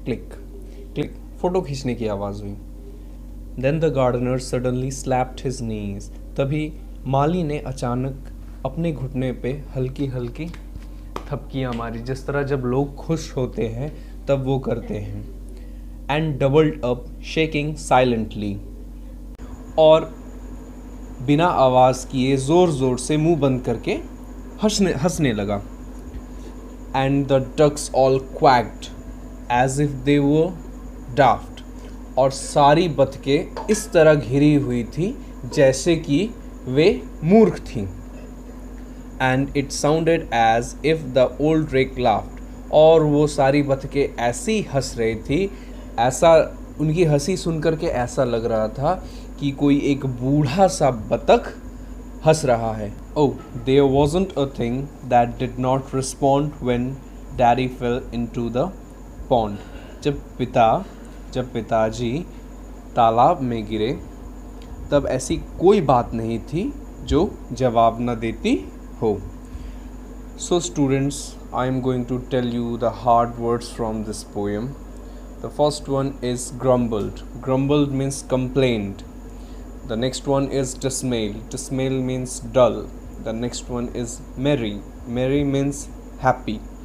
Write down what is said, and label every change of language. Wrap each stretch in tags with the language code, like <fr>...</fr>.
<hi>Click click, photo खींचने की आवाज़ हुई।</hi> <en>Then the gardener suddenly slapped his knees.</en> <hi>तभी माली ने अचानक अपने घुटने पे हल्की हल्की थपकियाँ मारी, जिस तरह जब लोग खुश होते हैं तब वो करते हैं।</hi> <en>And doubled up, shaking silently.</en> <hi>और बिना आवाज़ किए ज़ोर ज़ोर से मुंह बंद करके हंसने लगा।</hi> <en>And the ducks all quacked as if they were daft.</en> <hi>और सारी बतखें इस तरह घिरी हुई थी जैसे कि वे मूर्ख थीं।</hi> <en>And it sounded as if the old drake laughed.</en> <hi>और वो सारी बतखें ऐसी हंस रही थी, ऐसा उनकी हंसी सुन कर के ऐसा लग रहा था कि कोई एक बूढ़ा सा बतख हंस रहा है।</hi> <en>Oh, there wasn't a thing that did not respond when Daddy fell into the pond.</en> <hi>जब पिताजी तालाब में गिरे तब ऐसी कोई बात नहीं थी जो जवाब न देती हो।</hi> <en>So students, I am going to tell you the hard words from this poem. The first one is grumbled. Grumbled means complained. The next one is dismail. Dismail means dull. The next one is merry. Merry means happy.</en>